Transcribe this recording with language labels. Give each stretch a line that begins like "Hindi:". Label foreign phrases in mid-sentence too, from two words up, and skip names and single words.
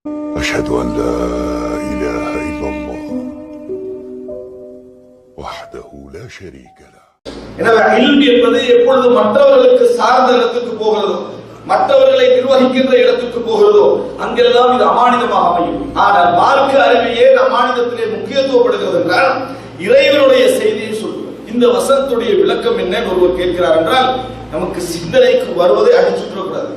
Arabic: أشهد أن لا إله إلا الله وحده لا شريك له.
Tamil: எனவே இல்ம் என்பது எப்பொழுது மற்றவர்களுக்கு சார்ந்த இடத்துக்கு போகிறதோ, மற்றவர்களை நிர்வகிக்கின்ற இடத்துக்கு போகிறதோ, அங்கெல்லாம் இது அமானிதமாக அமையும். ஆனால் மார்க்க அறிவையே அமானிதத்திலே முக்கியத்துவப்படுகிறது என்றால் இறைவனுடைய செய்தியை சொல்வது. இந்த வசனத்துடைய விளக்கம் என்ன ஒருவர் கேட்கிறார் என்றால் நமக்கு சிந்தனைக்கு வருவதை அடிச்சுக்கூடாது.